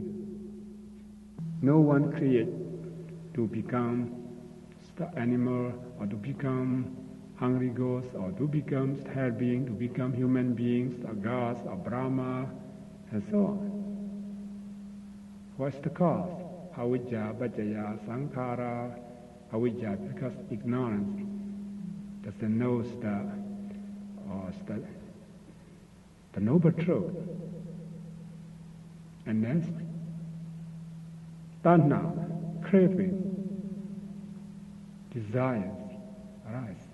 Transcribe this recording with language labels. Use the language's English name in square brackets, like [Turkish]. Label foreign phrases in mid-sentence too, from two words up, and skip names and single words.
[English] No one create to become the animal or to become hungry ghosts or to become hell being, to become human beings, or gods, or Brahma, and so on. What's the cause? [Pali] Avijja, paccaya, sankhara, avijja, [English] because ignorance doesn't know the noble truth. And then tanha, craving, desires arise.